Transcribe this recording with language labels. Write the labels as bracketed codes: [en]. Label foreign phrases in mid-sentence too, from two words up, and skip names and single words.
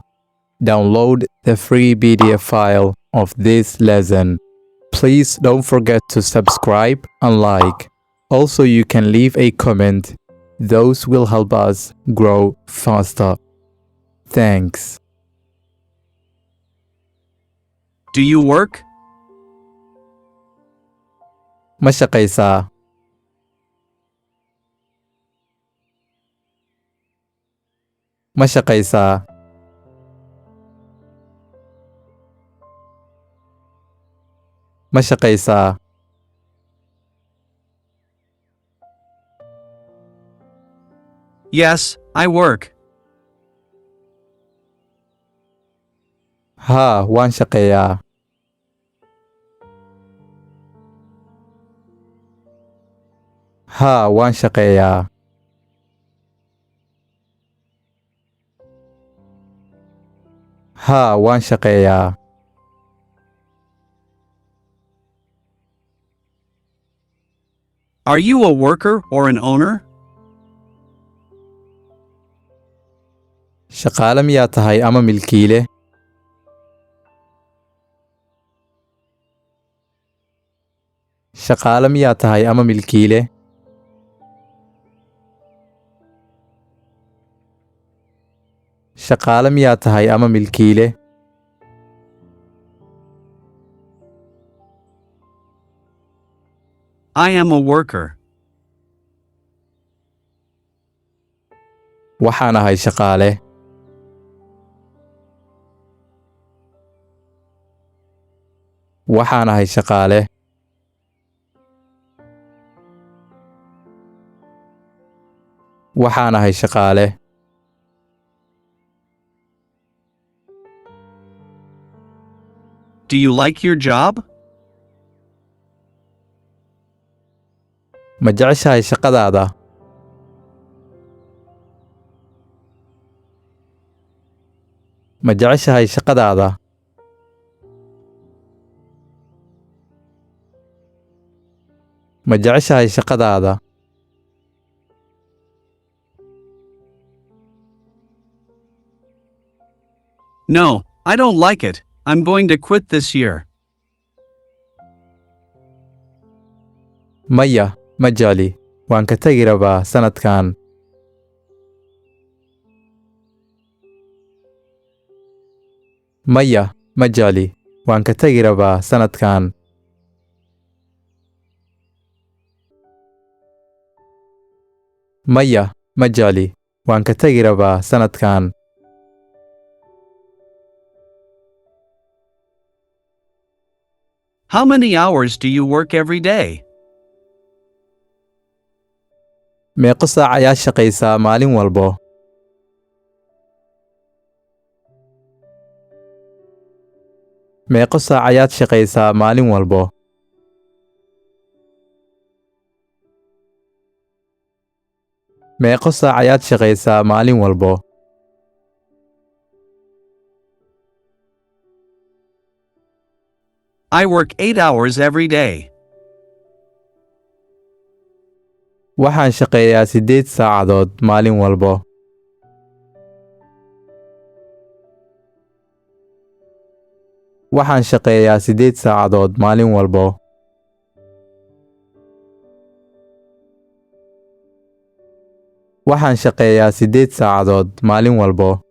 [en] Download the free PDF file of this lesson. Please don't forget to subscribe and like. Also, you can leave a comment. Those will help us grow faster. Thanks. Do you work? [so] Ma shaqeysaa? Ma shaqeysaa? Ma shaqeysaa? [en] Yes, I work. [so] Haa, waan shaqeeyaa. Haa, waan shaqeeyaa. Haa, waan shaqeeyaa. [en] Are you a worker or an owner? [so] Shaqaale miyaa tahay ama milkiile? Shaqaale miyaa tahay ama milkiile? Shaqaale miyaa tahay ama milkiile? [en] I am a worker. [so] Waxaan ahay shaqaale. Waxaan ahay shaqaale. Waxaan ahay shaqaale. [en] Do you like your job? [so] Ma jeceshahay shaqadaada? Ma jeceshahay shaqadaada? Ma jeceshahay shaqadaada? [en] No, I don't like it. I'm going to quit this year. [so] Maya, ma jecli. Waan ka tagi rabaa sanadkaan. Maya, ma jecli. Waan ka tagi rabaa sanadkaan. Maya, ma jecli. Waan ka tagi rabaa sanadkaan. [en] How many hours do you work every day? [so] Meeqo saac ayaad shaqeysaa maalin walbo? Meeqo saac ayaad shaqeysaa maalin walbo? Meeqo saac ayaad shaqeysaa maalin walbo? [en] I work 8 hours every day. [so] Waxaan shaqeeyaa 8 saacadood maalin walbo. Waxaan shaqeeyaa 8 saacadood maalin walbo. Waxaan shaqeeyaa 8 saacadood maalin walbo.